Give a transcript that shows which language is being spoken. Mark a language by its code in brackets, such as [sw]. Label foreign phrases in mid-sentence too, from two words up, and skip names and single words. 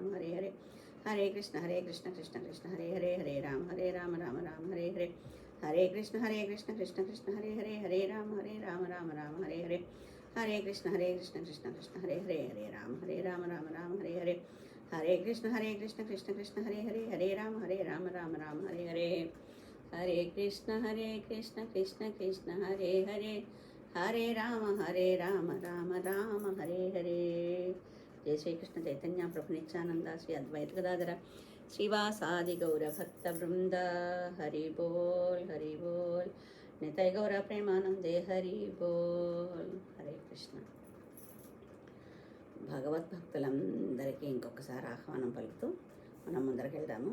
[sa] హరే హరే హరే కృష్ణ కృష్ణ హరే హరే హరే రామ రామ హరే హరే హరే కృష్ణ కృష్ణ హరే హరే హరే రామ రామ హరే హరే హరే కృష్ణ కృష్ణ హరే హరే హరే రామ రామ హరే హరే హరే కృష్ణ కృష్ణ హరే హరే హరే రామ రామ హరే హరే హరే కృష్ణ కృష్ణ కృష్ణ హరే హరే హరే రామ రామ రామ హరే హరే. జయ శ్రీకృష్ణ చైతన్య ప్రభు నిత్యానంద శ్రీ అద్వైత గదాధర శ్రీవాసాది గౌర భక్త బృంద హరి బోల్ నితయ గౌర ప్రేమానందే హరి బోల్. హరే కృష్ణ. [te] భగవద్భక్తులందరికీ ఇంకొకసారి ఆహ్వానం పలుకుతూ మనం ముందరికి వెళ్దాము.